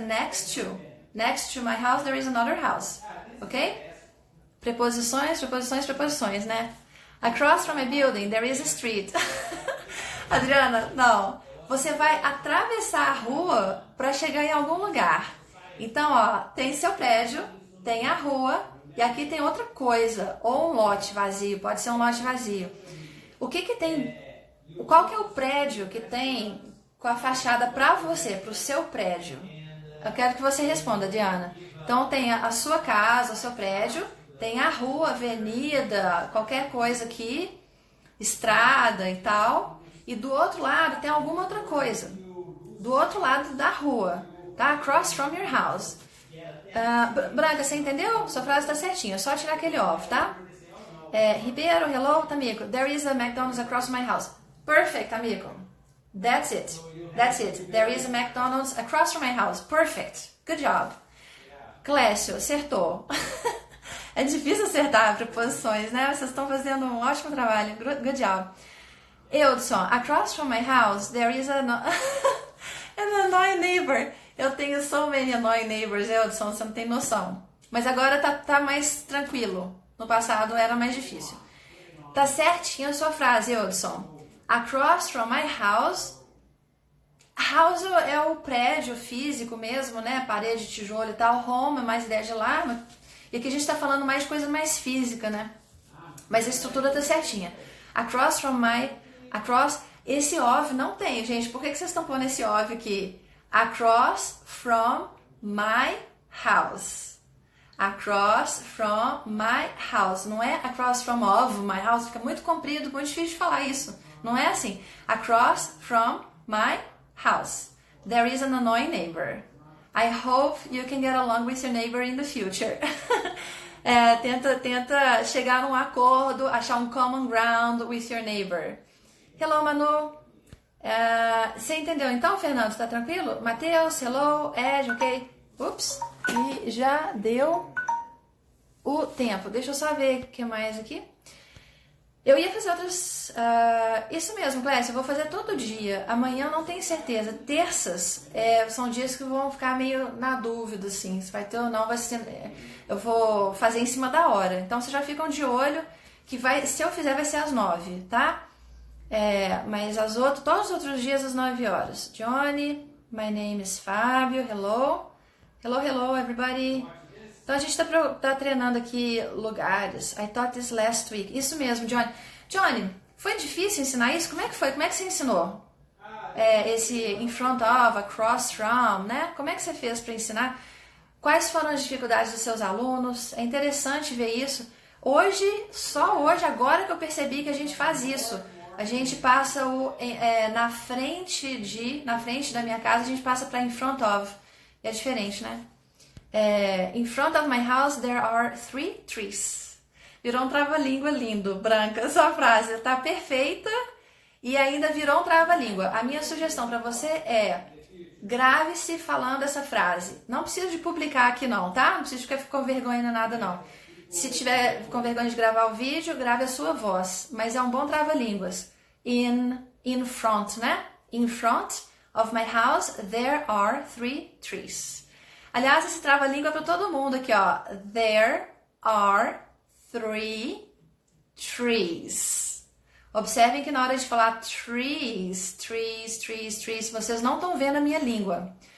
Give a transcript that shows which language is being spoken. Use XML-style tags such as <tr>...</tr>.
<en>Next to. Next to my house, there is another house. Ok?</en> <pt>Preposições, preposições, preposições, né?</pt> <en>Across from a building, there is a street.</en> <pt>Adriana, não. Você vai atravessar a rua para chegar em algum lugar. Então, ó, tem seu prédio, tem a rua e aqui tem outra coisa, ou um lote vazio, pode ser um lote vazio. O que tem? Qual que é o prédio que tem com a fachada para você, para o seu prédio? Eu quero que você responda, Diana. Então, tem a sua casa, o seu prédio, tem a rua, avenida, qualquer coisa aqui, estrada e tal. E do outro lado tem alguma outra coisa. Do outro lado da rua, tá?</pt> <en>Across from your house.</en> <pt>Branca, você entendeu? Sua frase tá certinha, é só tirar aquele off, tá?</pt> <en>Ribeiro, hello, Tamico. There is a McDonald's across my house. Perfect, Tamico. That's it. That's it. There is a McDonald's across from my house. Perfect. Good job.</en> <pt>Clécio, acertou. É difícil acertar preposições, né? Vocês estão fazendo um ótimo trabalho.</pt> <en>Good job. Eudson, across from my house, there is an annoying neighbor.</en> <pt>Eu tenho</pt> <en>so many annoying neighbors,</en> <pt>Eudson, você não tem noção. Mas agora tá mais tranquilo. No passado era mais difícil. Tá certinho a sua frase, Eudson.</pt> <en>Across from my house.</en> <pt>House é o prédio físico mesmo, né? Parede, tijolo e tal. Home é mais ideia de lar. E aqui a gente tá falando mais de coisa mais física, né? Mas a estrutura tá certinha.</pt> <en>Across from my... Across...</en> <pt>Esse of não tem, gente. Por que vocês estão pondo esse of aqui?</pt> <en>Across from my house. Across from my house.</en> <pt>Não é</pt> <en>across from of my house.</en> <pt>Fica muito comprido, muito difícil de falar isso. Não é assim.</pt> <en>Across from my house. There is an annoying neighbor. I hope you can get along with your neighbor in the future.</en> <pt>Tenta chegar num acordo, achar um</pt> <en>common ground with your neighbor. Hello,</en> <pt>Manu. Você entendeu então, Fernando? Tá tranquilo? Matheus,</pt> <en>hello, Ed, ok?</en> <pt>Ups, e já deu o tempo. Deixa eu só ver o que mais aqui. Eu ia fazer outras... isso mesmo, Clécia, eu vou fazer todo dia. Amanhã eu não tenho certeza. Terças são dias que vão ficar meio na dúvida, assim. Se vai ter ou não, vai ser... Eu vou fazer em cima da hora. Então, vocês já ficam de olho que se eu fizer, vai ser às 9, tá? Mas todos os outros dias às 9 horas. Johnny,</pt> <en>my name is Fábio, hello. Hello, hello, everybody.</en> <pt>Então a gente tá treinando aqui lugares.</pt> <en>I taught this last week.</en> <pt>Isso mesmo, Johnny. Johnny, foi difícil ensinar isso? Como é que foi? Como é que você ensinou? Esse in front of, across from, né? Como é que você fez para ensinar? Quais foram as dificuldades dos seus alunos? É interessante ver isso. Só hoje, agora que eu percebi que a gente faz isso. A gente passa na frente da minha casa, a gente passa para in front of. É diferente, né?</pt> <en>In front of my house there are 3 trees.</en> <pt>Virou um trava-língua lindo, Branca. Sua frase tá perfeita e ainda virou um trava-língua. A minha sugestão para você é grave-se falando essa frase. Não precisa de publicar aqui não, tá? Não precisa ficar com vergonha nem nada não. Se tiver com vergonha de gravar o vídeo, grave a sua voz. Mas é um bom trava-línguas.</pt> <en>In front, né? In front of my house, there are 3 trees.</en> <pt>Aliás, esse trava-língua é para todo mundo aqui, ó.</pt> <en>There are 3 trees.</en> <pt>Observem que na hora de falar trees, vocês não estão vendo a minha língua.</pt>